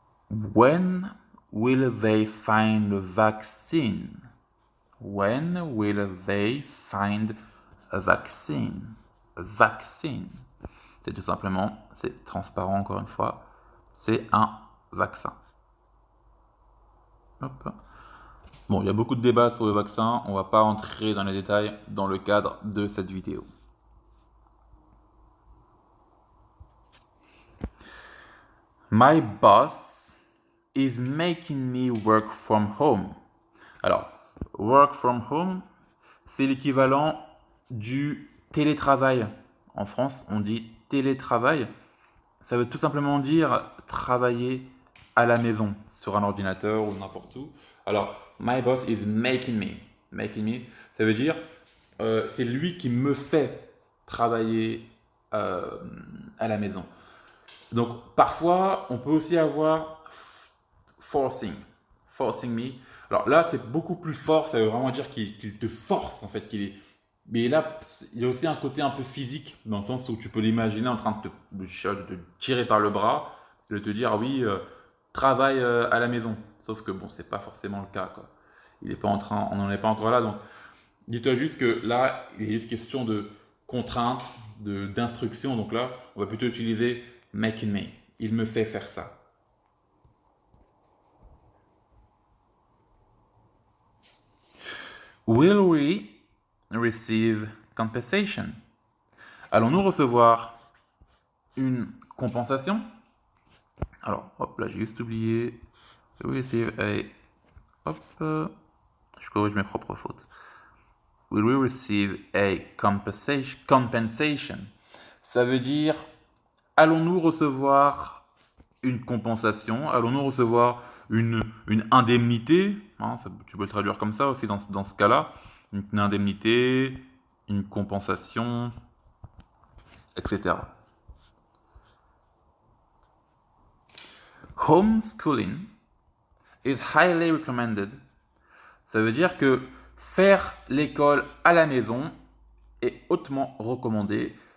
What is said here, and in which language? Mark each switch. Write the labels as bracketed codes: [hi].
[en] When will they find a vaccine? When will they find a vaccine? A vaccine. [fr] C'est tout simplement, c'est transparent encore une fois, c'est un vaccin. Hop. Bon, il y a beaucoup de débats sur le vaccin, on ne va pas entrer dans les détails dans le cadre de cette vidéo. [en] My boss is making me work from home. [fr] Alors, [en] work from home, [fr] c'est l'équivalent du télétravail. En France, on dit télétravail. Ça veut tout simplement dire travailler à la maison, sur un ordinateur ou n'importe où. [en] Alors, my boss is making me. Making me, [fr] ça veut dire c'est lui qui me fait travailler à la maison. Donc, parfois, on peut aussi avoir [en] forcing me. [fr] Alors là, c'est beaucoup plus fort, ça veut vraiment dire qu'il te force, en fait, Mais là, il y a aussi un côté un peu physique, dans le sens où tu peux l'imaginer en train de te tirer par le bras, de te dire, ah oui, travaille à la maison. Sauf que bon, c'est pas forcément le cas, quoi. On n'en est pas encore là, donc dis-toi juste que là, il est juste question de contrainte, d'instruction, donc là, on va plutôt utiliser [en] making me. [fr] Il me fait faire ça. [en] Will we receive compensation? [fr] Allons-nous recevoir une compensation? Alors, hop, là j'ai juste oublié. [en] Will we receive a... [fr] Hop, je corrige mes propres fautes. [en] Will we receive a compensation? [fr] Ça veut dire, allons-nous recevoir une compensation? Allons-nous recevoir une indemnité, hein, tu peux le traduire comme ça aussi dans ce cas-là, une indemnité, une compensation, etc. [en] Homeschooling is highly recommended. [fr] Ça veut dire que faire l'école à la maison est hautement recommandé.